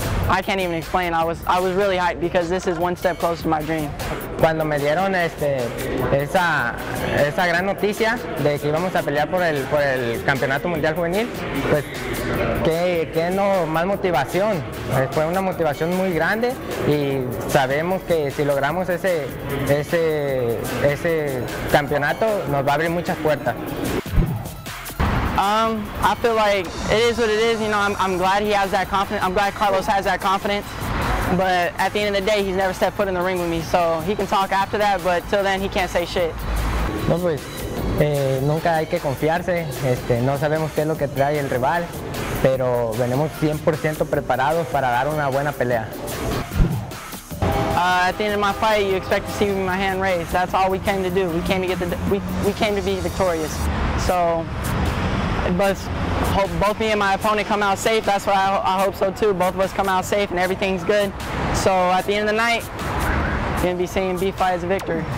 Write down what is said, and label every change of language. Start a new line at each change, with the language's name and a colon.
English: I can't even explain, I was really hyped because this is one step closer to my dream.
Spanish: Cuando me dieron esa gran noticia de que íbamos a pelear por el Campeonato Mundial Juvenil, pues que no más motivación. Fue una motivación muy grande y sabemos que si logramos ese campeonato nos va a abrir muchas puertas.
English: I feel like it is what it is. You know, I'm glad he has that confidence. I'm glad Carlos has that confidence. But at the end of the day, he's never stepped foot in the ring with me. So he can talk after that, but till then, he can't say shit.
Spanish: No, pues nunca hay que confiarse. No sabemos qué es lo que trae el rival, pero venimos 100% preparados para dar una buena pelea.
English: At the end of my fight, you expect to see my hand raised. That's all we came to do. We came to we came to be victorious. So, but both me and my opponent come out safe. That's what I hope so too. Both of us come out safe and everything's good. So at the end of the night, you're gonna be seeing B-Fight as a victory.